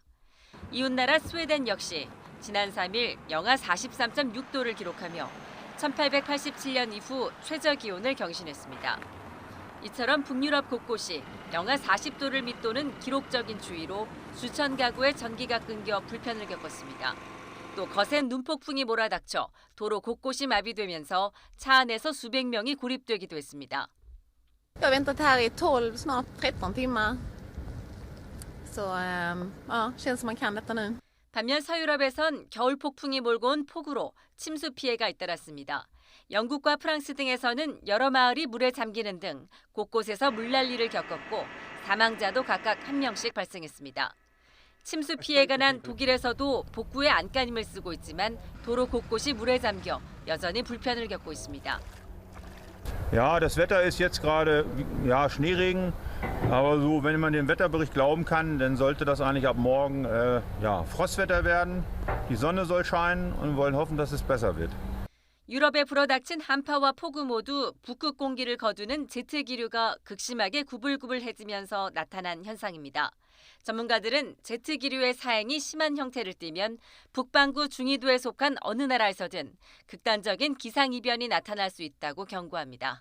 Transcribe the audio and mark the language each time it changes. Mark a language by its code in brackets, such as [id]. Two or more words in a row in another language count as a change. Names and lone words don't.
[ko] 이웃나라 스웨덴 역시 지난 3일 영하 43.6도를 기록하며 1887년 이후 최저 기온을 경신했습니다. 이처럼 북유럽 곳곳이 영하 40도를 밑도는 기록적인 추위로 수천 가구의 전기가 끊겨 불편을 겪었습니다. 또 거센 눈폭풍이 몰아닥쳐 도로 곳곳이 마비되면서 차 안에서 수백 명이 고립되기도 했습니다. [sv] Jag har väntat här i 12, snart 13 timmar. Så ja, känns som man kan detta nu. [ko] 반면 서유럽에선 겨울 폭풍이 몰고 온 폭우로 침수 피해가 잇따랐습니다. 영국과 프랑스 등에서는 여러 마을이 물에 잠기는 등 곳곳에서 물난리를 겪었고 사망자도 각각 1명씩 발생했습니다. 침수 피해가 난 독일에서도 복구에 안간힘을 쓰고 있지만 도로 곳곳이 물에 잠겨 여전히 불편을 겪고 있습니다. [de] Ja, das Wetter ist jetzt gerade Schneeregen, aber so, wenn man dem Wetterbericht glauben kann, dann sollte das eigentlich ab morgen Frostwetter werden. Die Sonne soll scheinen und wir wollen hoffen, dass es besser wird. [ko] 유럽에 불어닥친 한파와 폭우 모두 북극 공기를 거두는 제트 기류가 극심하게 구불구불해지면서 나타난 현상입니다. 전문가들은 제트 기류의 사행이 심한 형태를 띠면 북반구 중위도에 속한 어느 나라에서든 극단적인 기상이변이 나타날 수 있다고 경고합니다.